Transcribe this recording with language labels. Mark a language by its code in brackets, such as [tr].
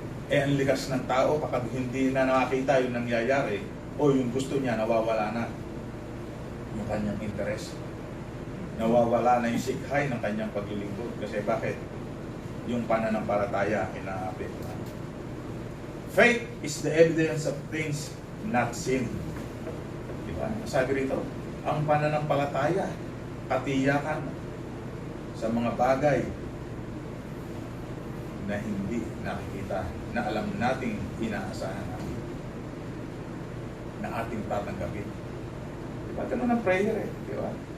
[tl] Ang likas ng tao kapag hindi na nakakita yung nangyayari o yung gusto niya, nawawala na yung kanyang interest. Nawawala na yung sikhay ng kanyang paglilingkod. Kasi bakit? Yung pananampalataya ay naapektuhan. [en] Faith is the evidence of things not seen. [tl] Diba? Sabi rito, ang pananampalataya, katiyakan sa mga bagay na hindi nakikita, na alam nating inaasahan natin, na ating tatanggapin. Diba? Ganun ang prayer eh. Diba?